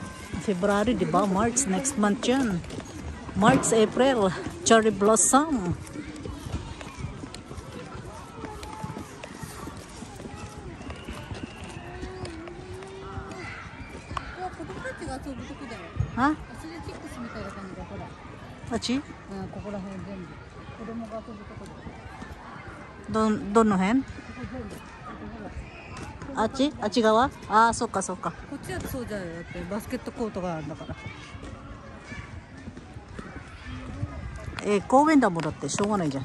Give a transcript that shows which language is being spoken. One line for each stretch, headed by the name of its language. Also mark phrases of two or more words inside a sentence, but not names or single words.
English: February,
Filipino: di ba?
English: March. Next month yan. March, April. Cherry blossom. Ha?
Japanese: あっち？ここら辺全部。子供が遊ぶところ。どの辺？あっち？あっち側？ああ、そっかそっか。こっちはそうじゃよ。だってバスケットコートがあるんだから。公園だもんだってしょうがないじゃん。